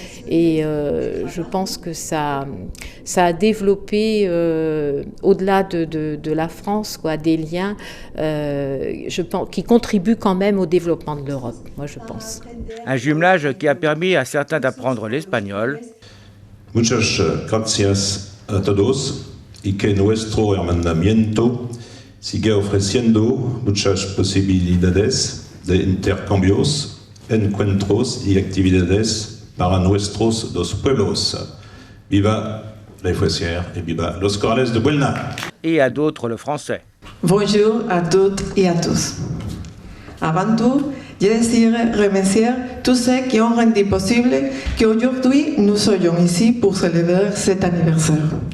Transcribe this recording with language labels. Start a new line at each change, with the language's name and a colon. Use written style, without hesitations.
French: Et je pense que ça a développé, au-delà de la France, quoi, des liens je pense, qui contribuent quand même au développement de l'Europe, moi je pense. Un jumelage qui a permis à certains d'apprendre l'espagnol.
Spanish: Muchas gracias a todos y que nuestro hermanamiento siga ofreciendo muchas posibilidades de intercambios, encuentros y actividades para nuestros dos pueblos. Viva la Efuesière et viva los Corrales de Buelna.
French: Et à d'autres le français. Bonjour à toutes et à tous. Avant tout, je désire remercier tous ceux qui ont rendu possible qu'aujourd'hui nous soyons ici pour célébrer cet anniversaire.